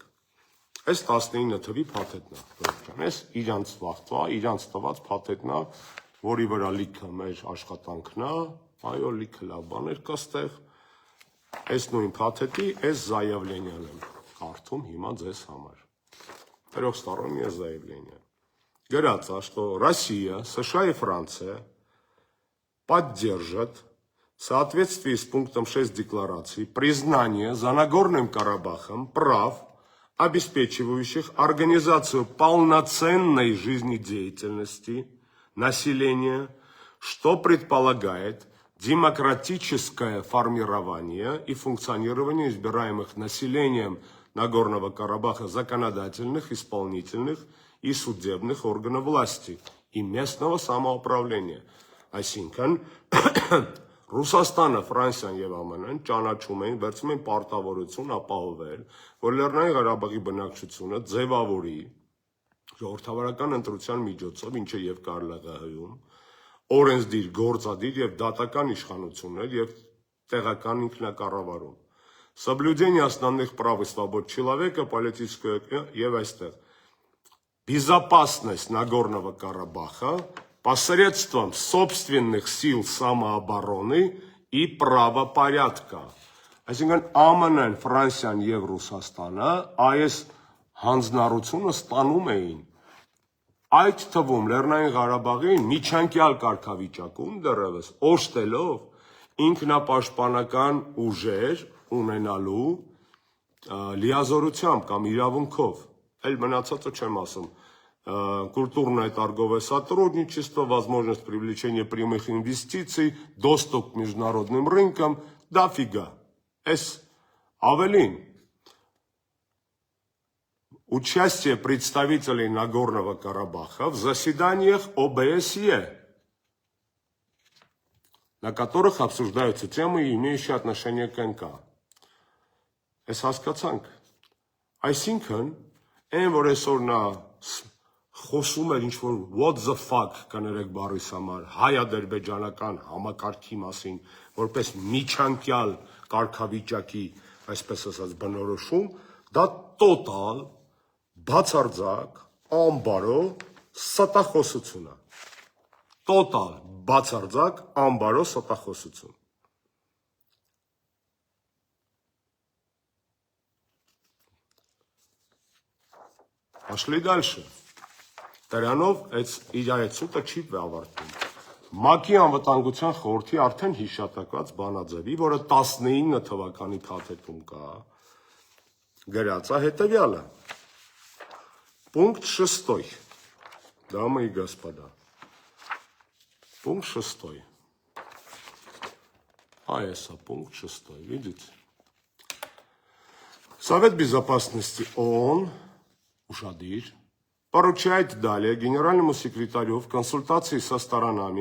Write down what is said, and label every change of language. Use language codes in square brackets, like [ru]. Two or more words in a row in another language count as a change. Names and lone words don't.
[hy] այս 19 թվի փաթեթն է, այս իրանց վաղվա, իրանց տված փաթեթն է, որի վրա լիքը մեր աշխատանքն է, այո, լիքը լավ բաներ կա ստեղ, այս նույն փաթեթի, այս զայավլենյան եմ կարդում հիմա ձեզ համար, [ru] трехстороннее заявление. Говорится, что Россия, США и Франция поддержат в соответствии с пунктом 6 декларации признание за Нагорным Карабахом прав, обеспечивающих организацию полноценной жизнедеятельности населения, что предполагает демократическое формирование и функционирование избираемых населением Нагорного Карабаха законодательных, исполнительных и судебных органов власти и местного самоуправления. [hy] Այսինքն Ռուսաստանը, Ֆրանսիան եւ ԱՄՆ-ն ճանաչում են, վերցնում են պարտավորություն ապահովել, որ Լեռնային Ղարաբաղի բնակչությունը ձևավորի ժողովրդավարական ընտրության միջոցով, ինչը եւ Կարլաղահայում, օրենսդիր, գործադիր եւ դատական իշխանություններ եւ տեղական ինքնակառավարում։ [ru] Соблюдение основных прав и свобод человека, политическое [hy] եւ այստեղ [ru] безопасность Нагорного Карабаха посредством собственных сил самообороны и правопорядка. [hy] Այսինքն ԱՄՆ-ն, Ֆրանսիան եւ Ռուսաստանը այս հանձնառությունը ստանում էին։ Այդ թվում Լեռնային Ղարաբաղի միջանկյալ կարգավիճակում դեռևս օժտելով ինքնապաշտպանական ուժեր ունենալու լիազորությամբ կամ իրավունքով, այլ մնացածը չեմ ասում, [ru] культурное торговое сотрудничество, возможность привлечения прямых инвестиций, доступ к международным рынкам, дофига. Авелин. Участие представителей Нагорного Карабаха в заседаниях ОБСЕ, на которых обсуждаются темы, имеющие отношение к НК. [hy] Այս հասկացանք, այսինքն, այն որ այսօր նա խոսում էր ինչ-որ [en] what the fuck [hy] կներեք բառիս համար, հայ-ադրբեջանական համակարգի մասին, որպես միջանկյալ կարգավիճակի, այսպես ասած, բնորոշում, դա տոտալ բացարձակ, անբարո ստախոսություն է։ Տոտալ բացարձակ, անբարո ստախոսություն։ [ru] Пошли дальше. [hy] Դրանով իր այդ սուտը չի ավարտվում։ ՄԱԿ-ի անվտանգության խորհրդի արդեն հիշատակված բանաձևի, որը 19 թվականի փաթեթում կա, գրած է հետևյալը. [ru] Пункт 6. Дамы и господа. Пункт 6. Пункт 6. Видите? Совет Безопасности ООН ушадир поручает далее генеральному секретарю в консультации со сторонами,